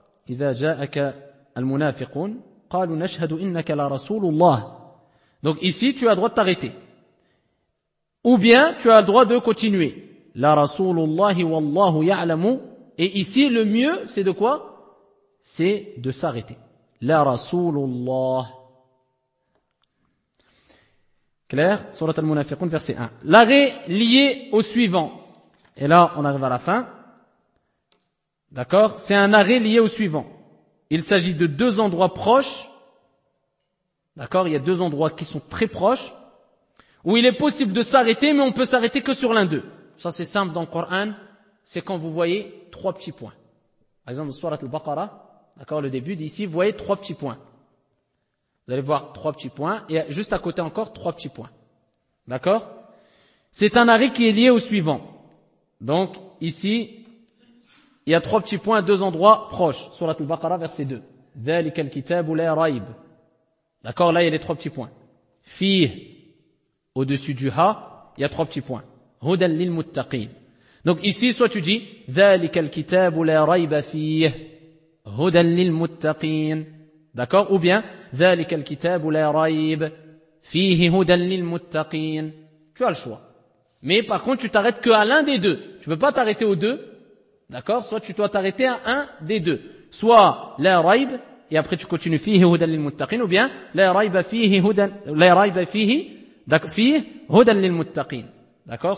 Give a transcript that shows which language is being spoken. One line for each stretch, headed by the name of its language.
Arabic: إذا جاءك المنافقون قالوا نشهد إنك لرسول الله.
French: Donc ici, tu as le droit de t'arrêter. Ou bien, tu as le droit de continuer.
Arabic: La رسول الله والله يعلم.
French: Et ici, le mieux, c'est de quoi? C'est de s'arrêter.
Arabic: La رسول الله.
French: Claire? Surat al-Munafiqun, verset 1. L'arrêt lié au suivant. Et là, on arrive à la fin. D'accord? C'est un arrêt lié au suivant. Il s'agit de deux endroits proches. D'accord? Il y a deux endroits qui sont très proches. Où il est possible de s'arrêter, mais on peut s'arrêter que sur l'un d'eux. Ça, c'est simple dans le Coran. C'est quand vous voyez trois petits points. Par exemple, dans Surat al-Baqarah. D'accord? Le début d'ici, vous voyez trois petits points. Vous allez voir trois petits points. Et juste à côté encore, trois petits points. D'accord? C'est un arrêt qui est lié au suivant. Donc ici, il y a trois petits points à deux endroits proches. Surat al-Baqarah, verset 2.
Arabic: ذَلِكَ الْكِتَابُ لَا رَيْبُ.
French: D'accord, là il y a les trois petits points. فِيهِ, au-dessus du ha, il y a trois petits points.
Arabic: هُدًى لِلْمُتَّقِينَ.
French: Donc ici, soit tu dis
Arabic: ذَلِكَ الْكِتَابُ لَا رَيْبَ فِيهِ هُدًى لِلْمُتَّقِينَ.
French: D'accord, ou bien
Arabic: ذَلِكَ الْكِتَابُ لَا رَيْبَ فِيهِ هُدًى لِلْمُتَّقِينَ.
French: Tu as le choix. Mais par contre, tu t'arrêtes qu'à l'un des deux. Tu peux pas t'arrêter aux deux. D'accord? Soit tu dois t'arrêter à un des deux. Soit la raib, et après tu continues fihi hudan lil muttaqin, ou bien
Arabic: la raib fihi hudan, la raib fihi,
French: d'accord,
Arabic: fihi hudan lil muttaqin.
French: D'accord?